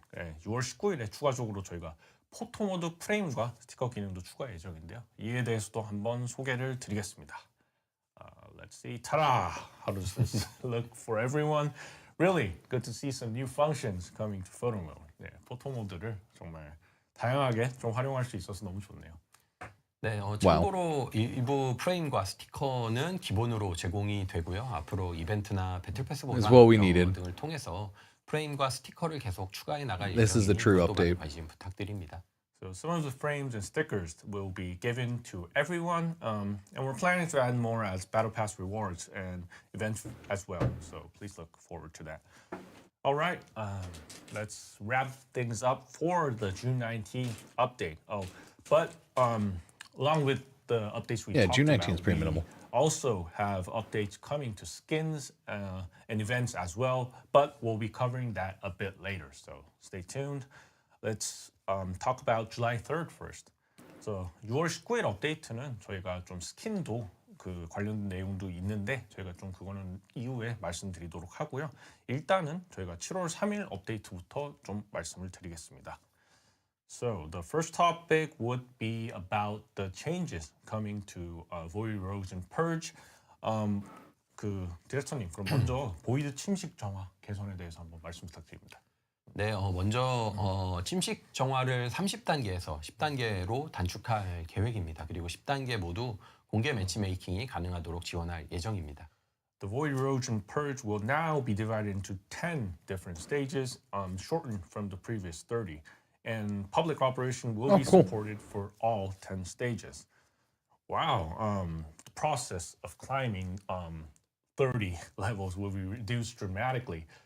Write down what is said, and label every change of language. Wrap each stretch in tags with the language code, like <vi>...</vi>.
<ko>6월 19일에 추가적으로 저희가 포토 모드 프레임과 스티커 기능도 추가 예정인데요. 이에 대해서도 한번 소개를 드리겠습니다.</ko> <en>Let's see. Ta-da! How does this look for everyone? Really good to see some new functions coming to photo mode.</en> <ko>네, 포토 모드를 정말 다양하게 좀 활용할 수 있어서 너무 좋네요. 네, 참고로 일부 프레임과 스티커는 기본으로 제공이 되고요. 앞으로 이벤트나 배틀 패스 보상 등을 통해서 프레임과 스티커를 계속 추가해 나갈 예정이니 또 많은 관심 부탁드립니다.</ko> <en>So some of the frames and stickers will be given to everyone, and we're planning to add more as Battle Pass rewards and events as well. So please look forward to that. All right, let's wrap things up for the June 19th update. But along with the updates we talked June 19th about, is pretty minimal. Also have updates coming to skins and events as well, but we'll be covering that a bit later. So stay tuned. Let's talk about July 3rd first.</en> <ko>So 6월 19일 업데이트는 저희가 좀 스킨도 그 관련 내용도 있는데 저희가 좀 그거는 이후에 말씀드리도록 하고요. 일단은 저희가 7월 3일 업데이트부터 좀 말씀을 드리겠습니다.</ko> <en>So the first topic would be about the changes coming to Void Erosion Purge.</en> <ko>그 디렉터님, 그럼 먼저 보이드 침식 정화 개선에 대해서 한번 말씀 부탁드립니다. 네, 먼저 침식 정화를 30단계에서 10단계로 단축할 계획입니다. 그리고 10단계 모두 공개 매치메이킹이 가능하도록 지원할 예정입니다.</ko> <en>The Void Erosion Purge will now be divided into 10 different stages, shortened from the previous 30. And public operation will be supported for all 10 stages. Wow, the process of climbing 30 levels will be reduced dramatically.</en>